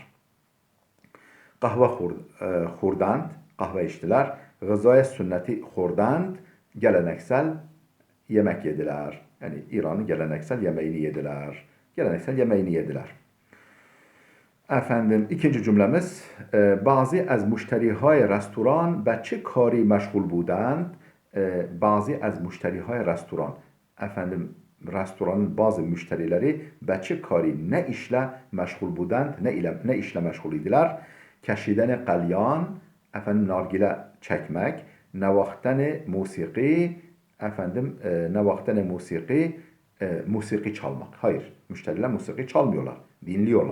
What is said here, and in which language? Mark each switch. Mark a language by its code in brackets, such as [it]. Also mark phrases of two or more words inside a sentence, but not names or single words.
[fa] قهوه خوردند, [tr] kahve içtiler. [fa] غذای سنتی خوردند, [tr] geleneksel yemek yediler. Yani İran'ın geleneksel yemeğini yediler. Geleneksel yemeğini yediler. İkinci cümlemiz [fa] بعضی از مشتری‌های رستوران به چه کاری مشغول بودند بعضی از مشتری‌های رستوران [tr] restoranın bazı müşterileri [fa] به چه کاری [tr] ne işle meşgul budand ne işle meşgul idiler [fa] کشیدن قلیان [tr] nargile çekmek [fa] نواختن موسیقی [tr] musiki çalmak. Hayır, müşteriler musiki çalmıyorlar, dinliyorlar.